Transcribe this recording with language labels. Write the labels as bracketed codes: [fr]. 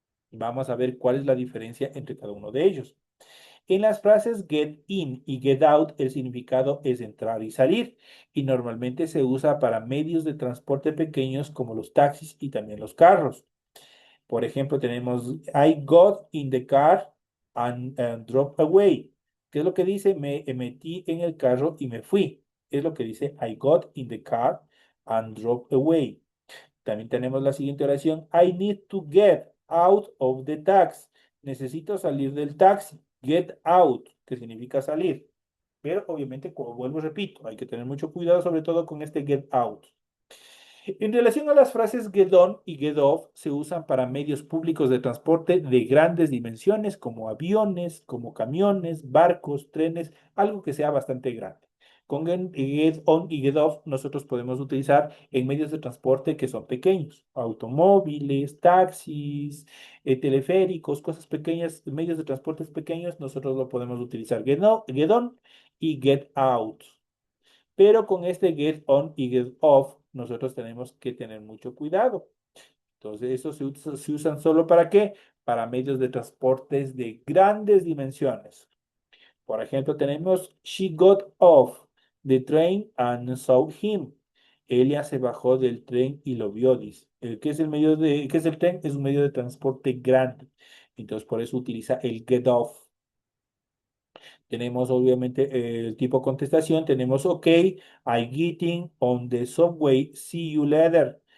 [es] Vamos a ver cuál es la diferencia entre cada uno de ellos. En las frases get in y get out, el significado es entrar y salir y normalmente se usa para medios de transporte pequeños como los taxis y también los carros. Por ejemplo, tenemos I got in the car and drove away. ¿Qué es lo que dice? Me metí en el carro y me fui. Es lo que dice I got in the car and drove away. También tenemos la siguiente oración. [en] I need to get out of the taxi. [es] Necesito salir del taxi. Get out, que significa salir. Pero obviamente, como vuelvo, repito, hay que tener mucho cuidado, sobre todo con este get out. En relación a las frases get on y get off, se usan para medios públicos de transporte de grandes dimensiones, como aviones, como camiones, barcos, trenes, algo que sea bastante grande. Con get on y get off, nosotros podemos utilizar en medios de transporte que son pequeños, automóviles, taxis, teleféricos, cosas pequeñas, medios de transporte pequeños, nosotros lo podemos utilizar get on y get out. Pero con este get on y get off, nosotros tenemos que tener mucho cuidado. Entonces, se usan solo para qué? Para medios de transportes de grandes dimensiones. Por ejemplo, tenemos She got off the train and saw him. Ella se bajó del tren y lo vio, dice. ¿Qué es el tren? Es un medio de transporte grande. Entonces, por eso utiliza el get off. Tenemos obviamente el tipo de contestación, tenemos OK, I getting on the subway, see you later.